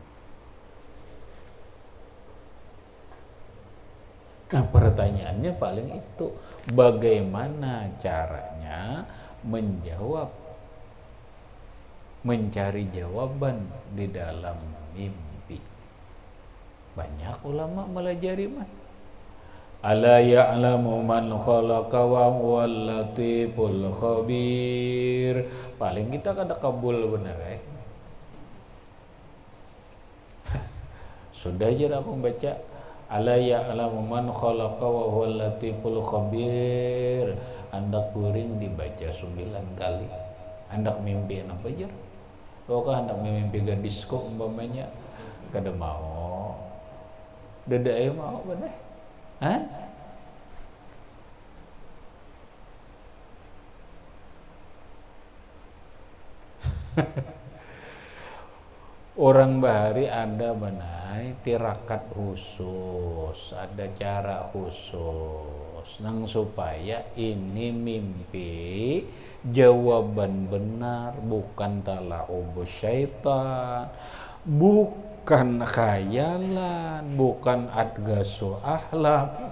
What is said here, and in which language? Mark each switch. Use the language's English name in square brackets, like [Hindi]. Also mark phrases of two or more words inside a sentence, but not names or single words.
[Banjar] Nah, pertanyaannya paling itu, bagaimana caranya mencari jawaban di dalam mimpi. Banyak ulama melajari mah. [Arabic] ألا يعلم من خلق وهو اللطيف الخبير. [Banjar] Paling kita kada kabul bener ya. Sudah aja aku baca [Arabic] ألا يعلم من خلق وهو اللطيف الخبير. [Banjar] Hendak kuring dibaca 9 kali. Hendak mimpi apa aja? Kok hendak mimpi gadis kok umpamanya kada mau. Dada ayo mau bener. Hah? Orang bahari ada benai tirakat khusus, ada cara khusus nang supaya ini mimpi jawaban benar, bukan [Arabic] تلاعب الشيطان, [Banjar] bukan khayalan, bukan [Arabic] أضغاث أحلام,